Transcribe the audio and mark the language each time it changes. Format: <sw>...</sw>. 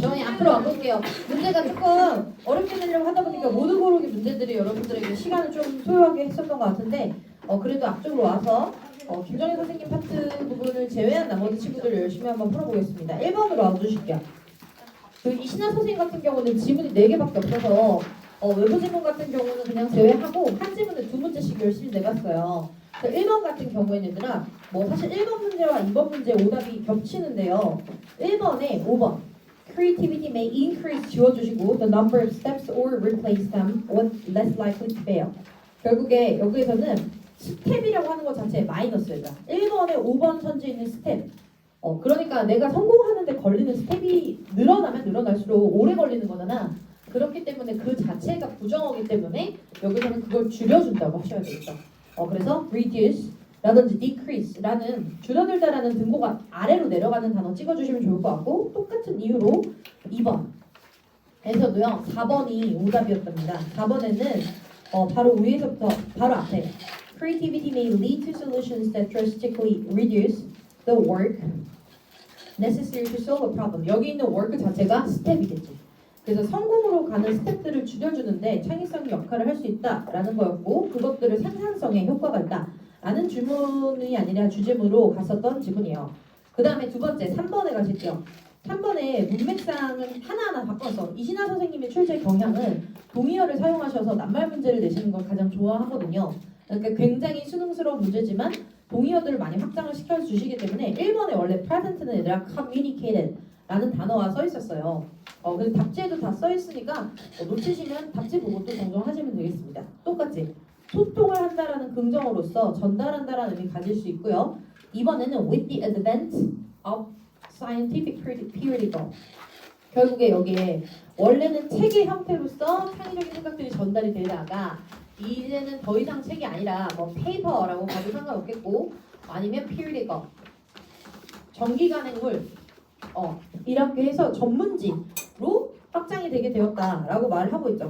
<ko>저희 앞으로 와볼게요. 문제가 조금 어렵게 내려고 하다 보니까 모두 고르기 문제들이 여러분들에게 시간을 좀 소요하게 했었던 것 같은데 그래도 앞쪽으로 와서 김정희 선생님 파트 부분을 제외한 나머지 친구들 열심히 한번 풀어보겠습니다. 1번으로 와주실게요. 그 이신아 선생님 같은 경우는 지문이 4개밖에 없어서 외부 지문 같은 경우는 그냥 제외하고 한 지문에 2문제씩 열심히 내봤어요. 1번 같은 경우에는 얘들아 사실 1번 문제와 2번 문제 오답이 겹치는데요. 1번에 5번</ko> <en>Creativity may increase</en> <ko>지워주시고</ko> <en>the number of steps or replace them with less likely to fail.</en> <ko>결국에 여기에서는 스텝이라고 하는 것 자체에 마이너스예요. 1번에 5번 선지에 있는 스텝. 그러니까 내가 성공하는데 걸리는 스텝이 늘어나면 늘어날수록 오래 걸리는 거잖아. 그렇기 때문에 그 자체가 부정어기 때문에 여기서는 그걸 줄여준다고 하셔야 되겠죠. 그래서 reduce 라든지 decrease 라는 줄어들다라는 등고가 아래로 내려가는 단어 찍어주시면 좋을 것 같고 똑같은 이유로 2번에서도요 4번이 오답이었답니다. 4번에는 바로 위에서부터 바로 앞에</ko> <en>Creativity may lead to solutions that drastically reduce the work necessary to solve a problem.</en> <ko>여기 있는 work 자체가 스텝이겠지. 그래서 성공으로 가는 스텝들을 줄여주는데 창의성이 역할을 할 수 있다라는 거였고 그것들을 생산성에 효과가 있다라는 질문이 아니라 주제문으로 갔었던 지문이에요. 그 다음에 두 번째 3번에 가실게요. 3번에 문맥상은 하나하나 바꿔서 이신아 선생님의 출제 경향은 동의어를 사용하셔서 낱말 문제를 내시는 걸 가장 좋아하거든요. 그러니까 굉장히 수능스러운 문제지만 동의어들을 많이 확장을 시켜주시기 때문에 1번에 원래 present는 얘들아 communicated 라는 단어가 써 있었어요. 근데 답지에도 다 써 있으니까 놓치시면 답지 보고 또 정정하시면 되겠습니다. 똑같이 소통을 한다라는 긍정어로서 전달한다라는 의미 가질 수 있고요. 이번에는</ko> <en>with the advent of scientific periodical.</en> <ko>결국에 여기에 원래는 책의 형태로서 창의적인 생각들이 전달이 되다가 이제는 더 이상 책이 아니라 페이퍼라고 봐도 상관없겠고 아니면 periodical 정기간행물 이렇게 해서 전문지로 확장이 되게 되었다라고 말을 하고 있죠.</ko>